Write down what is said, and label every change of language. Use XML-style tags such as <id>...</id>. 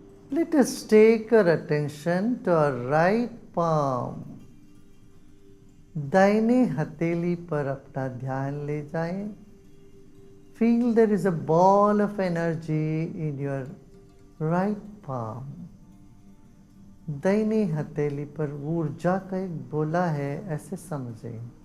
<en>Let us take our attention to our right palm.</en> <hi>दाहिने हथेली पर अपना ध्यान ले जाएं.</hi> <en>Feel there is a ball of energy in your right palm.</en> <hi>दाहिने हथेली पर ऊर्जा का एक गोला है, ऐसे समझें.</hi>